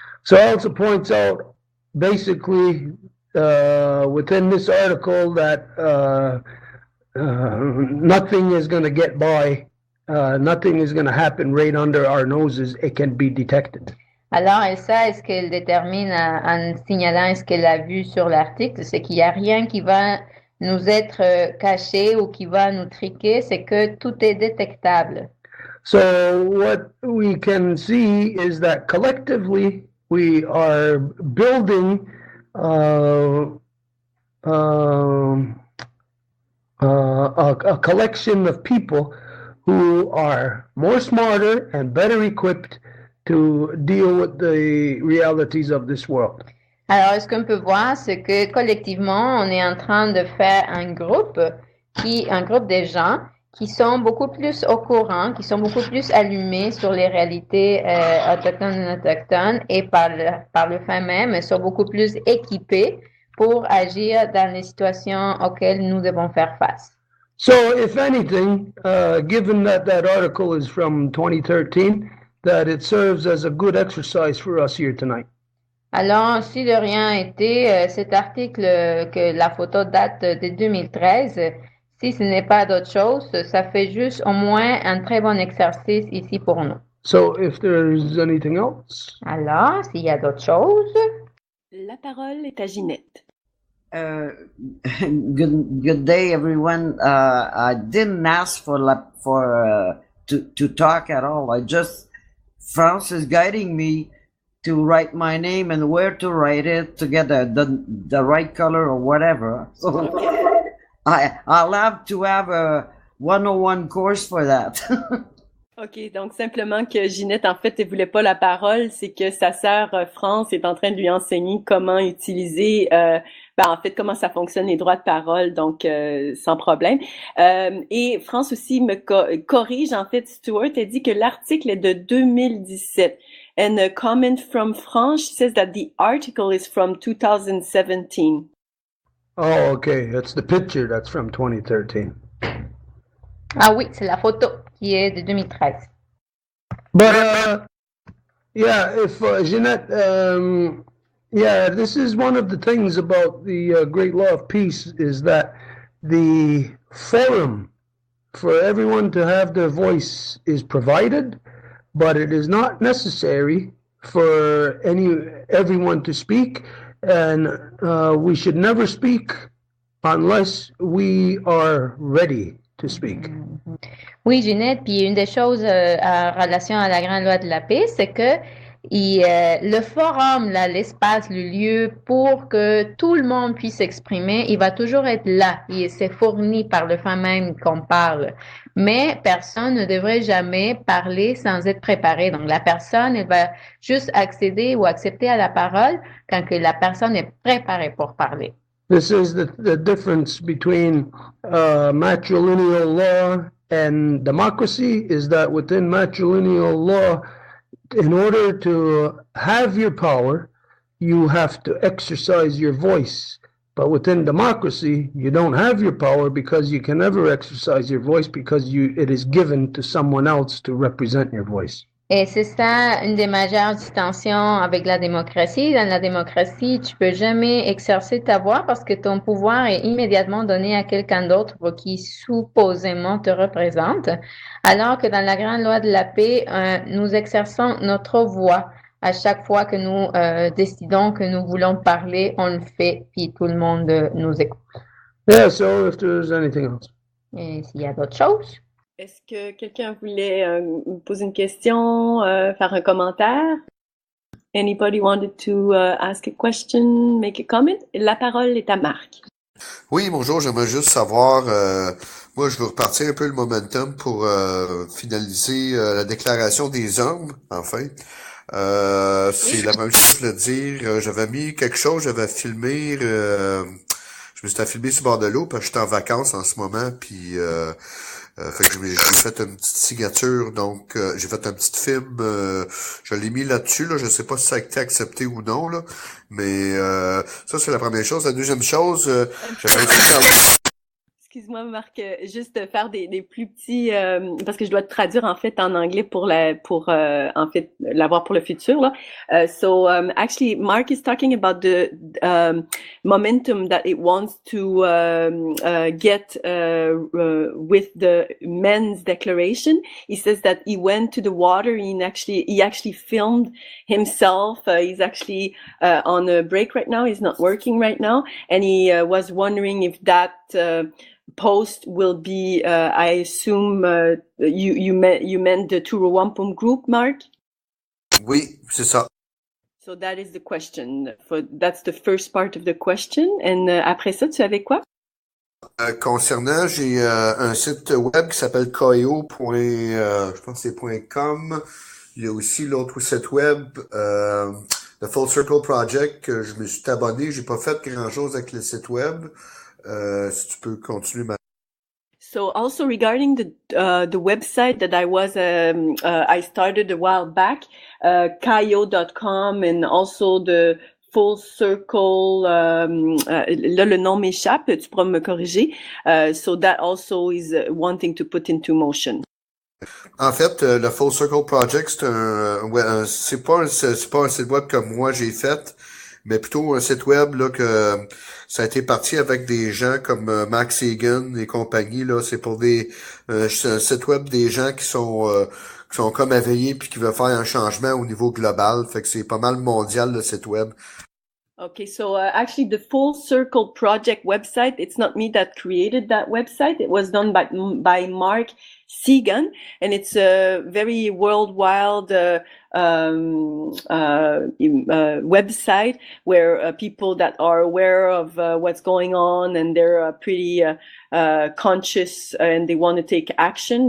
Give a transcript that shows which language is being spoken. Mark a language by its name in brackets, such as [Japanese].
[English] So Elsa points out basically within this article that nothing is going to get by, nothing is going to happen right under our noses. It can be detected. [French] Alors, Elsa, ce qu'elle détermine en signalant ce qu'elle a vu sur l'article, c'est qu'il n'y a rien qui va nous être caché ou qui va nous triquer, c'est que tout est détectable. [English] So what we can see is that collectively we are building a collection of people who are more smarter and better equipped to deal with the realities of this world. [French] Alors, ce qu'on peut voir, c'est que collectivement, on est en train de faire un groupe de gens qui sont beaucoup plus au courant, qui sont beaucoup plus allumés sur les réalités autochtones et non autochtones et par le fait même, sont beaucoup plus équipés pour agir dans les situations auxquelles nous devons faire face. [English] So, if anything, given that that article is from 2013, that it serves as a good exercise for us here tonight. [French] Alors, si de rien été, cet article, que la photo date de 2013, si ce n'est pas d'autre chose, ça fait juste au moins un très bon exercice ici pour nous. [English] So, if there's anything else. [French] Alors, s'il y a d'autres choses. La parole est à Ginette. [English] Good day, everyone. I didn't ask to talk at all. France is guiding me to write my name and where to write it to get the right color or whatever. So I'll have to have a 101 course for that. [French] OK, donc simplement que Ginette, en fait, elle voulait pas la parole, c'est que sa sœur France est en train de lui enseigner comment utiliser, en fait, comment ça fonctionne les droits de parole, donc sans problème. Et France aussi me corrige, en fait, Stuart, elle dit que l'article est de 2017. [English] And a comment from France says that the article is from 2017. Oh, okay. That's the picture that's from 2013. [French] Ah oui, c'est la photo qui est de 2013. [English] But, yeah, if Jeanette, yeah, this is one of the things about the Great Law of Peace is that the forum for everyone to have their voice is provided, but it is not necessary for everyone to speak, and we should never speak unless we are ready to speak. [French] Oui, Ginette, puis une des choses en relation à la Grande Loi de la paix, c'est que le forum, là, l'espace, le lieu pour que tout le monde puisse s'exprimer, il va toujours être là. C'est fourni par le fait même qu'on parle. Mais personne ne devrait jamais parler sans être préparé. Donc, la personne, elle va juste accéder ou accepter à la parole quand que la personne est préparée pour parler. [English] This is the difference between matrilineal law and democracy, is that within matrilineal law, in order to have your power, you have to exercise your voice. But within democracy, you don't have your power because you can never exercise your voice because it is given to someone else to represent your voice. [French] Et c'est ça une des majeures distinctions avec la démocratie. Dans la démocratie, tu peux jamais exercer ta voix parce que ton pouvoir est immédiatement donné à quelqu'un d'autre qui supposément te représente. Alors que dans la Grande Loi de la paix, nous exerçons notre voix. À chaque fois que nous décidons que nous voulons parler, on le fait, puis tout le monde nous écoute. [English] Yeah, so if there's anything else. [French] Et s'il y a d'autres choses? Est-ce que quelqu'un voulait poser une question, faire un commentaire? [English] Anybody wanted to ask a question, make a comment? [French] La parole est à Marc. Oui, bonjour, j'aimerais juste savoir, moi je veux repartir un peu le momentum pour finaliser la déclaration des hommes, enfin. C'est la même chose, je veux dire, j'avais mis quelque chose, j'avais filmé, je me suis filmé sur le bord de l'eau parce que je suis en vacances en ce moment, puis fait que j'ai fait une petite signature, donc j'ai fait un petit film, je l'ai mis là-dessus, là, je sais pas si ça a été accepté ou non, là, mais ça c'est la première chose. La deuxième chose, j'avais aussi parlé... Excuse-moi, Marc, juste faire des plus petits, parce que je dois te traduire en fait en anglais pour en fait l'avoir pour le futur là. [English] So actually, Mark is talking about the momentum that it wants to get with the men's declaration. He says that he went to the water. He actually filmed himself. He's actually on a break right now. He's not working right now, and he was wondering if that post will be, I assume, you meant the Turo Wampum group, Mark? [French] Oui, c'est ça. [English] So that is the question. That's the first part of the question. [French] And après ça, tu avais quoi? Concernant, j'ai un site web qui s'appelle Koyo. Je pense que c'est .com. Il y a aussi l'autre site web, The Full Circle Project, que je me suis abonné. J'ai pas fait grand-chose avec le site web. Si tu peux continuer. [English] So also regarding the website that I started a while back, kayo.com, and also the Full Circle, [French] là le nom m'échappe, tu pourras me corriger. [English] So that also is wanting to put into motion. [French] En fait, le Full Circle Project, c'est pas un site web que moi j'ai fait, mais plutôt un site web là que ça a été parti avec des gens comme Max Hagan et compagnie là. C'est pour c'est un site web des gens qui sont comme éveillés puis qui veulent faire un changement au niveau global. Fait que c'est pas mal mondial le site web. [English] Okay, so actually the Full Circle Project website, it's not me that created that website. It was done by Mark Segan, and it's a very worldwide website where people that are aware of what's going on, and they're pretty conscious and they want to take action.